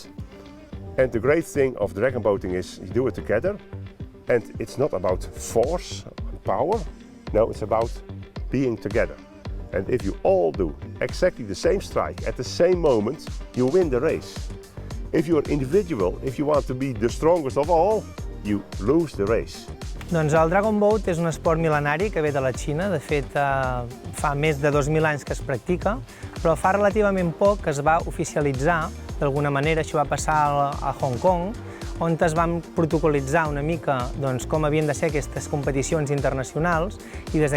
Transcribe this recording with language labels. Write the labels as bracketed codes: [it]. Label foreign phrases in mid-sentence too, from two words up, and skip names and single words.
[en] And the great thing of dragon boating is you do it together, and it's not about force, power. No, it's about being together. And if you all do exactly the same strike at the same moment, you win the race. If you're individual, if you want to be the strongest of all, you lose the race. [ca] Doncs el Dragon Boat és un esport mil·lenari que ve de la Xina. De fet, fa més de 2.000 anys que es practica, però fa relativament poc que es va oficialitzar. D'alguna manera, això va passar a Hong Kong, on es van protocolitzar una mica com havien de ser aquestes competicions internacionals, i des